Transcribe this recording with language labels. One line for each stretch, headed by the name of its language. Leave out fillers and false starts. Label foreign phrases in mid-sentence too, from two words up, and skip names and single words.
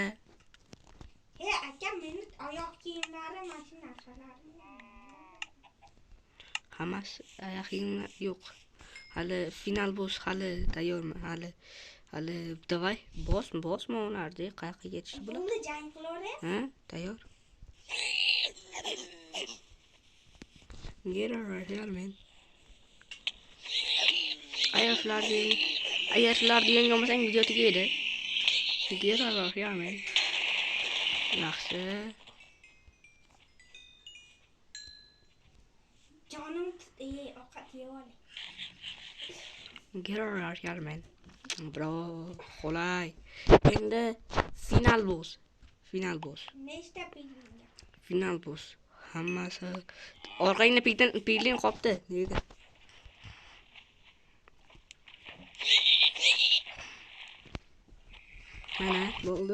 Uzbek: Aka, meni oyoq kiyimlari mana shu narsalarim. Hammasi oyoq kiyimlar yo'q. Hali
English: final boss
Uzbek: hali tayyormi? Hali davay bosma ularni qayerga ketish bo'ladi? Buni jang qilaver. Tayyor.
English: Get right here, man.
Uzbek: Ayashlarni yengolmasang video tugaydi.
English: Get right here, man.
Uzbek: Yaxshi. Jonim ovqat yeb oling.
English: Get right here, man. Bro,
Uzbek: qolay. Endi
English: final boss.
Uzbek: Nechta piglinga?
English: Final boss.
Uzbek: Hammasi orqangda piglin qopti. Nega? Mana bo'ldi.